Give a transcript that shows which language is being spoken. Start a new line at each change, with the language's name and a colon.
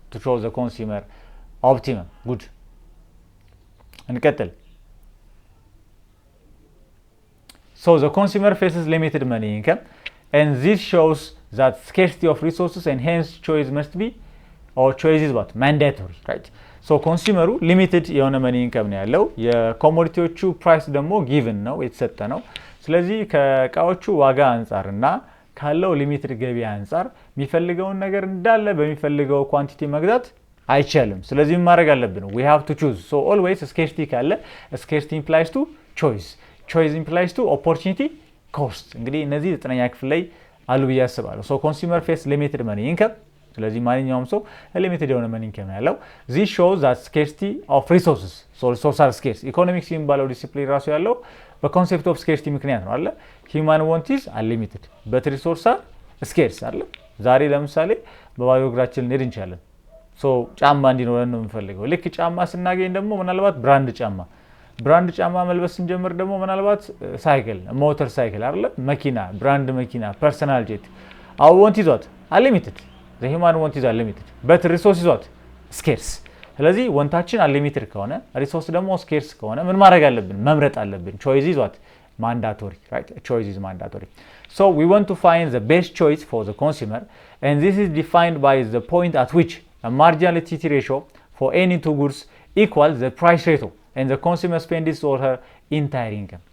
English: To show the consumer optimum. Good.
Amharic: እንቀጥል።
English: So the consumer faces limited money income and this shows that scarcity of resources and hence choice must be or choice is what? Mandatory, right?
Amharic: So ኮንሱመሩ ሊሚትድ የሆነ መኒ ኢንከም ነው ያለው። የኮሞዲቲዎቹ ፕራይስ ደግሞ ጊቭን ነው የተሰጠ ነው። ስለዚህ ከእቃዎቹ ዋጋ አንጻር እና ካለው ሊሚትድ ገቢ አንጻር የሚፈልገውን ነገር እንዳለ በሚፈልገው ኳንቲቲ መግዛት አይቻልም። ስለዚህ ማድረግ አለብን
English: we have to choose. So always scarcity
Amharic: ካለ
English: scarcity implies to choice, choice implies to opportunity cost።
Amharic: እንግዲህ እነዚህ 9ኛ ክፍል ላይ አሉ ብዬ አስባለሁ።
English: so consumer face limited money income።
Amharic: ስለዚህ ማንኛውም ሰው ሊሚትድ የሆነ money income ያለው
English: this shows that scarcity of resources, so resources are scarce።
Amharic: ኢኮኖሚክስ የሚባለው ዲሲፕሊን ራሱ ያለው በኮንሴፕት ኦፍ ስኬርሲቲ ምክንያት ነው አለ።
English: human want is unlimited but resources are scarce
Amharic: አለ። ዛሬ ለምሳሌ በባዶ እግራችን ልንሄድ እንችላለን። ሶ ጫማ እንዲኖረን ነው የምንፈልገው። ልክ ጫማ ስናገኝ ደግሞ ምናልባት ብራንድ ጫማ መልበስ ስንጀምር ደግሞ ምናልባት ሳይክል ሞተር ሳይክል አይደለ መኪና ብራንድ መኪና ፐርሰናል ጄት
English: our want is what? Unlimited. The human want is unlimited but resource is what?
Amharic: Scarce። ስለዚህ ወንታችን unlimited ከሆነ ሪሶርስ ደግሞ scarce ከሆነ ምን ማድረግ አለብን? መምረጥ አለብን።
English: choice is what? Mandatory, right? Choice is mandatory. So we want to find the best choice for the consumer and this is defined by the point at which a marginal utility ratio for any two goods equals the price ratio and the consumer spends his or her entire income.